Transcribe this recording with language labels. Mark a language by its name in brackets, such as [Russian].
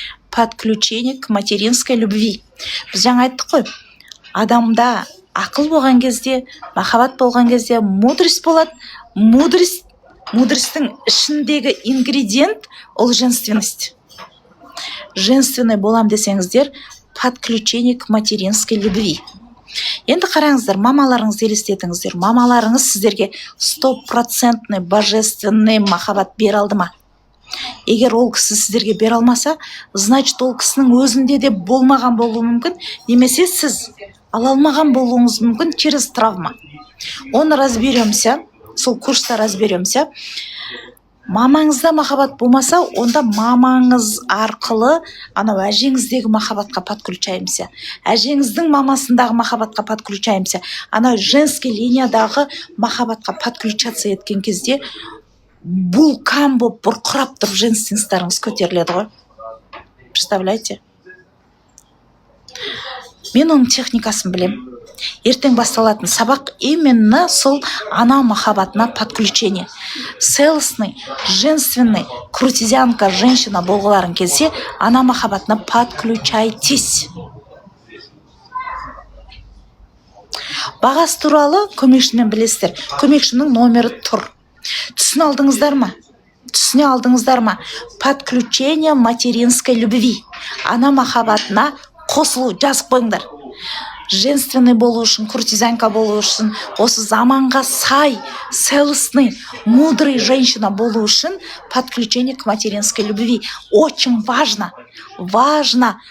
[Russian] Подключение к материнской любви. [Kazakh] Біз жаңа айттық қой, адамда ақыл болған кезде, махаббат болған кезде мудрость болады. Мудростьтің ішіндегі ингредиент ол женственность. [Russian] Женственный [Kazakh] болам десеңіздер, [Russian] подключение к материнской любви. [Kazakh] Енді қараңыздар, мамаларыңызды елестетіңіздер. Мамаларыңыз сіздерге 100% божественный махаббат бере алды ма? Егер ол кісі сіздерге бере алмаса, значит ол кісінің өзінде де болмаған болуы мүмкін, немесе сіз ала алмаған болуыңыз мүмкін [Russian] через травма. Оны разберемся, [Kazakh] сол курста разберемся. Мамаңызда махаббат болмаса, онда мамаңыз арқылы анау әжеңіздегі махаббатқа подключаемся. Әжеңіздің мамасындағы махаббатқа подключаемся. Анау женский линиядағы махаббатқа подключаться еткен кезде вулкан болып бұрқырап тұрып женственностьтарыңыз көтеріледі ғой. [Russian] Представляете? [Kazakh] Мен оның техникасын білем. Ертең басталатын сабақ именно сол ана махаббатына подключение. [Russian] Целостный, женственный, крутизянка женщина [Kazakh] болғыларың келсе, ана махаббатына [Russian] подключайтесь. [Kazakh] Бағасы туралы көмекшімен білесіздер. Көмекшінің номері тұр. Түсіне алдыңыздар ма? Түсіне алдыңыздар ма? [Russian] Подключение материнской любви. [Kazakh] Ана махаббатына қосылу, жазып қойыңдар. Женственный болу үшін, куртизанка болу үшін, осы заманға сай, целостный, мудрый женщина болу үшін [Russian] подключение к материнской любви. Очень важно. Важно.